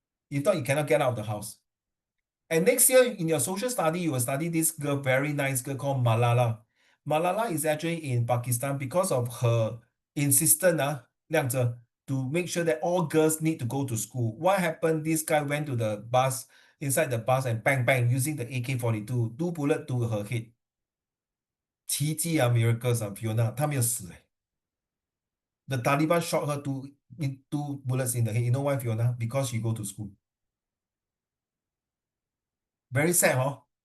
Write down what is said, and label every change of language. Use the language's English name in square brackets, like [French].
[English] If not, you cannot get out of the house. And next year in your social study, you will study this girl, very nice girl called Malala. Malala is actually in Pakistan because of her insistence, Liang Zhe, to make sure that all girls need to go to school. What happened? This guy went to the bus, inside the bus, and bang, bang, using the AK-42, 2 bullets to her head. [Chinese] 奇迹 [English] miracles, [Chinese] Fiona, 她没有死. [English] The Taliban shot her two bullets in the head. You know why, Fiona? Because she go to school. Very sad, huh?